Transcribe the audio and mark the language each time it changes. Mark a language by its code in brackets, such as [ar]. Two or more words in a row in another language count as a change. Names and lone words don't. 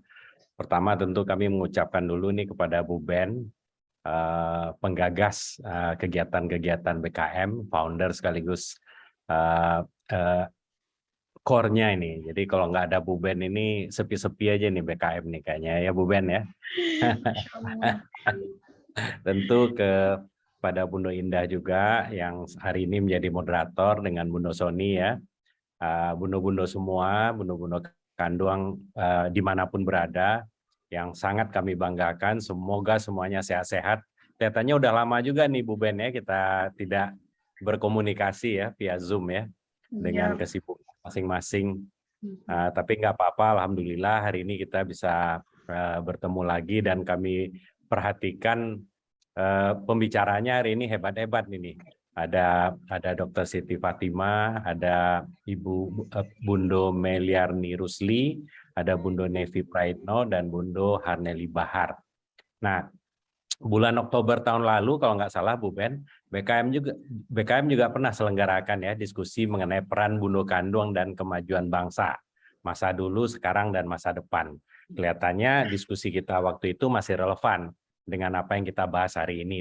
[id] Pertama tentu kami mengucapkan dulu nih kepada Bu Ben, penggagas kegiatan-kegiatan BKM, founder sekaligus core-nya ini. Jadi kalau nggak ada Bu Ben ini sepi-sepi aja nih BKM nih kayaknya ya Bu Ben ya. Tentu kepada Bundo Indah juga yang hari ini menjadi moderator dengan Bundo Sony ya. Bundo-bundo semua, bundo-bundo Kanduang dimanapun berada, yang sangat kami banggakan. Semoga semuanya sehat-sehat. Kelihatannya udah lama juga nih Bu Ben ya kita tidak berkomunikasi ya via Zoom ya dengan kesibukan masing-masing. Tapi nggak apa-apa, alhamdulillah hari ini kita bisa bertemu lagi dan kami perhatikan pembicaranya hari ini hebat-hebat ini. Ada Dr. Siti Fatima, ada Ibu Bundo Meliarni Rusli, ada Bundo Nevi Praitno dan Bundo Harneli Bahar. Nah, bulan Oktober tahun lalu kalau nggak salah Bu Ben, BKM juga pernah selenggarakan ya diskusi mengenai peran Bundo Kanduang dan kemajuan bangsa masa dulu, sekarang dan masa depan. Kelihatannya diskusi kita waktu itu masih relevan dengan apa yang kita bahas hari ini.